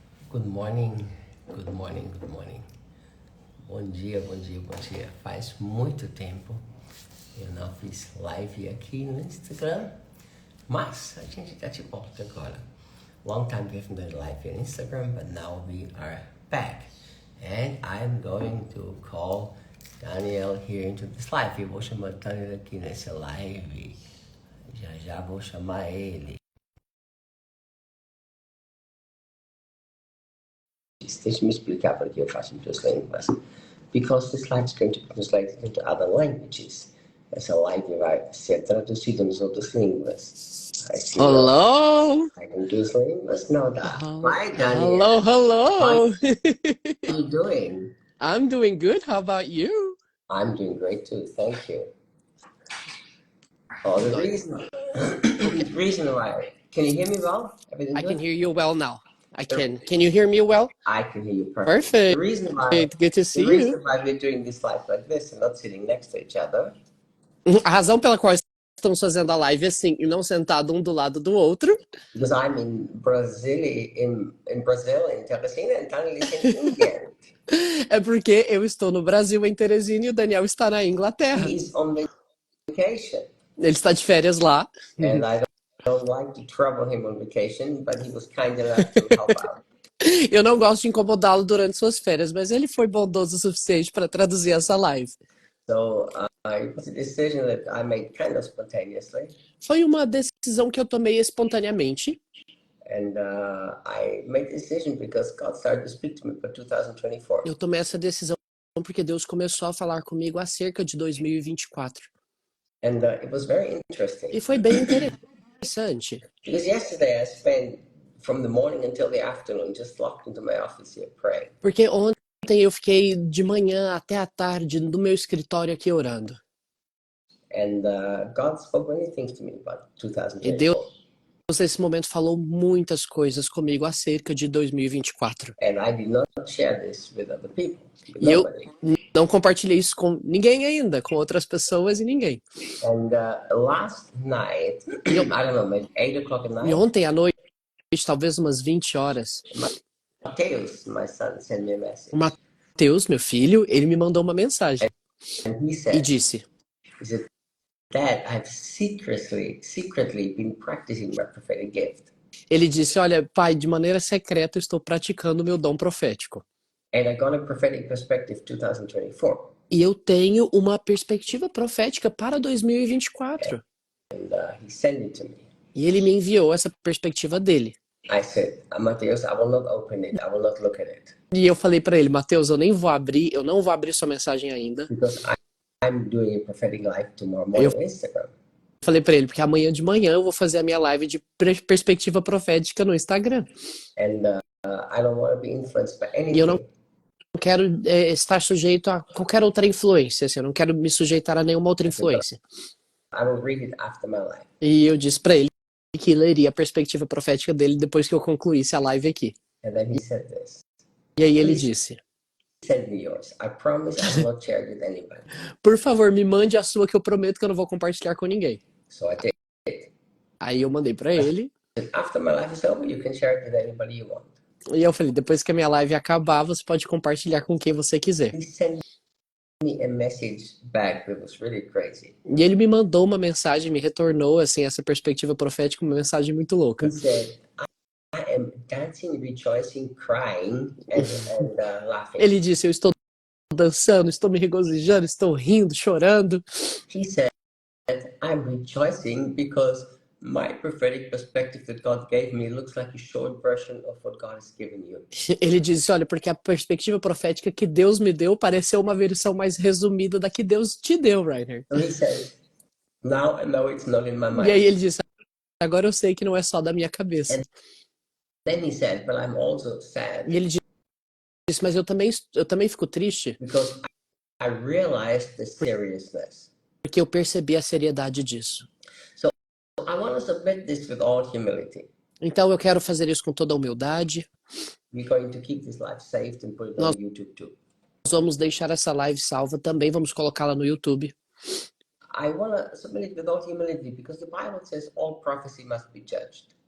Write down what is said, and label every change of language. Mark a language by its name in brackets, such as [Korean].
[English] Good morning, good morning, good morning. [Portuguese] Bom dia, bom dia, bom dia. Faz muito tempo eu não fiz live aqui no Instagram, mas a gente tá de volta agora. [English] Long time we haven't done live on Instagram, but now we are back. And I'm going to call Daniel here into this live. [Portuguese] Eu vou chamar o Daniel aqui nessa live. Já vou chamar ele. Deixa eu me explicar por que eu faço em duas línguas. [English] Because this slide is going to be translated into other languages. [Portuguese] Essa live vai ser traduzida nas outras línguas. [English] Hello? [Portuguese] Em duas línguas? Não dá. [English] Hi, Hello, Daniel. hello. How are you doing? I'm doing good. How about you? I'm doing great too. Thank you. Oh, the reason why. Can you hear me well? Everything I good? can hear you well now. I can. Can you hear me well? I can hear you perfectly. Perfect. The reason why Good to see you. we're doing this live like this and not sitting next to each other. [Portuguese] A razão pela qual estamos fazendo a live assim e não sentado um do lado do outro. [English] Because I'm in Brazil, in Teresina, and Daniel is in India. [Portuguese] É porque eu estou no Brasil, em Teresina, e o Daniel está na Inglaterra. [English] He is on vacation. [Portuguese] Ele está de férias lá. [English] And I don't like to trouble him on vacation, but he was kind enough to help out. [Portuguese] Eu não gosto de incomodá-lo durante suas férias, mas ele foi bondoso o suficiente para traduzir essa live. [English] So it was a decision that I made kind of spontaneously. [Portuguese] Foi uma decisão que eu tomei espontaneamente. [English] And I made the decision because God started to speak to me for 2024. [Portuguese] Eu tomei essa decisão porque Deus começou a falar comigo acerca de 2024. [English] And it was very interesting. [Portuguese] E foi bem interessante. [English] Because yesterday I spent from the morning until the afternoon just locked into my office here praying. [Portuguese] Porque ontem eu fiquei de manhã até a tarde no meu escritório aqui orando. [English] And God spoke many things to me about [Portuguese] E [English] 2024. [Portuguese] Deus nesse momento falou muitas coisas comigo acerca de 2024. [English] And I did not share this with other people. With [Portuguese] E eu [English] nobody. [Portuguese] não compartilhei isso com ninguém ainda, com outras pessoas e ninguém. [English] And last night, I don't know, maybe 8 o'clock at [Portuguese] E [English] night, [Portuguese] ontem à noite, talvez umas 20 horas, [English] Mateus, my son, sent me a message. [Portuguese] o Mateus, meu filho, ele me mandou uma mensagem [English] And he [Portuguese] e [English] said, [Portuguese] disse: [English] Dad, I've secretly been practicing my prophetic gift. [Portuguese] Ele disse, olha, pai, de maneira secreta eu estou praticando o meu dom profético. [English] And I got a prophetic perspective 2024. [Portuguese] E eu tenho uma perspectiva profética para 2024. [English] And he sent it to me. [Portuguese] E ele me enviou essa perspectiva dele. [English] I said, Mateus, I will not open it. I will not look at it. [Portuguese] E eu falei para ele, Mateus, eu não vou abrir sua mensagem ainda. [English] Because I'm doing a prophetic live tomorrow morning on Instagram. [Portuguese] Falei para ele, porque amanhã de manhã eu vou fazer a minha live de perspectiva profética no Instagram. [English] And I don't want to be influenced by anything. [Portuguese] E eu não quero estar sujeito a qualquer outra influência, assim, eu não quero me sujeitar a nenhuma outra influência. [English] I will read it after my live. [Portuguese] E eu disse para ele que leria a perspectiva profética dele depois que eu concluísse a live aqui. [English] And then he said this. [Portuguese] E aí ele disse: [English] Send me yours. I promise I will not share it with anybody. [Portuguese] Por favor, me mande a sua que eu prometo que eu não vou compartilhar com ninguém. [English] So I did. [Portuguese] Aí eu mandei para ele. [English] After my life is over, you can share it with anybody you want. [Portuguese] E eu falei, depois que a minha live acabar, você pode compartilhar com quem você quiser. [English] He sent me a message back that was really crazy. [Portuguese] E ele me mandou uma mensagem, me retornou assim essa perspectiva profética, uma mensagem muito louca. [English] He said, I am dancing, rejoicing, crying, and laughing. [Portuguese] Ele disse, eu estou dançando, estou me regozijando, estou rindo, chorando. [English] He said, I'm rejoicing because my prophetic perspective that God gave me looks like a short version of what God has given you. [Portuguese] Ele disse, olha, porque a perspectiva profética que Deus me deu pareceu uma versão mais resumida da que Deus te deu, Rainer. [English] So he said, now I know it's not in my mind. [Portuguese] E aí ele disse, agora eu sei que não é só da minha cabeça. [English] And then he said, but I'm also sad. [Portuguese] E ele disse, mas eu também fico triste. [English] Because I realized the seriousness. [Portuguese] Porque eu percebi a seriedade disso. [English] So I want to submit this with all humility. [Portuguese] Então eu quero fazer isso com toda a humildade. [English] We're going to keep this live saved and put it on YouTube too. [Portuguese] Nós vamos deixar essa live salva, também vamos colocá-la no YouTube. [English] I want to submit it with all humility because the Bible says all prophecy must be judged.